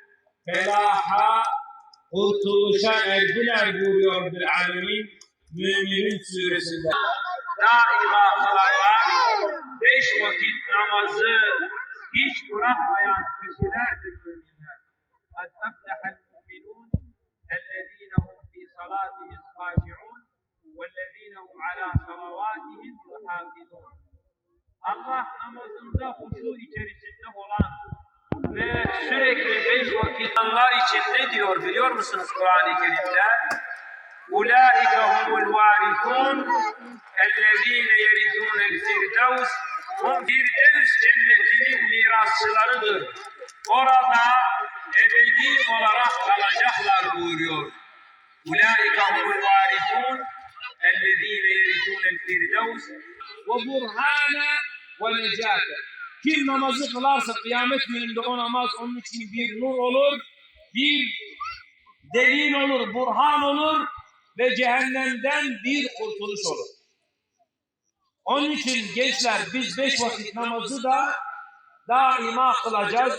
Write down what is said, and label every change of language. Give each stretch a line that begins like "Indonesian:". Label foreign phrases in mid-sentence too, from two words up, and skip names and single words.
Turkish: felaha, kurtuluşa erdiler buyuruyor bir alemin Müminun suresinde. Daima kılanlar, 5 vakit namazı hiç bırakmayan kişilerdir müminler.
Arabic: قَدْ أَفْلَحَ الْمُؤْمِنُونَ الَّذ۪ينَ هُمْ ف۪ي صَلَاتِهِمْ خَاشِعُونَ وَالَّذ۪ينَ هُمْ عَلَى صَلَوَاتِهِمْ يُحَافِظُونَ.
Turkish: Allah namazında huşu içerisinde olan ve sürekli 5 vakit Allah için ne diyor biliyor musunuz Kur'an-ı Kerim'de?
Arabic: اُولَٰئِكَ هُمُ الْوَارِثُونَ اَلَّذ۪ينَ يَرِثُونَ الْفِرْدَوْسِ
Turkish: Hum Firdevs cennetinin mirasçılarıdır. Orada ebedi olarak kalacaklar buyuruyor.
Arabic: اُولَٰئِكَ هُمُ الْوَارِثُونَ اَلَّذ۪ينَ يَرِثُونَ الْفِرْدَوْسِ وَبُرْهَانَ وَنَجَاتَ.
Turkish: Kim namazı kılarsa kıyamet gününde o namaz onun için bir nur olur, bir delil olur, burhan olur ve cehennemden bir kurtuluş olur. Onun için gençler biz 5 vakit namazı da daima kılacağız.